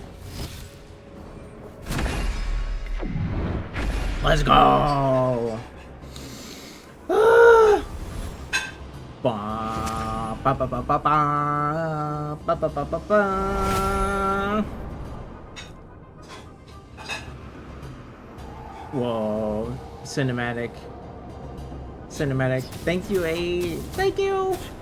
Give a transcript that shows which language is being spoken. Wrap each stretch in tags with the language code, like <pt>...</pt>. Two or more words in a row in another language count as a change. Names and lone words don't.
<en>Let's go! Ah! Ba ba ba ba ba ba ba ba ba ba ba. Whoa! Cinematic. Cinematic. Thank you, A. Thank you.</en>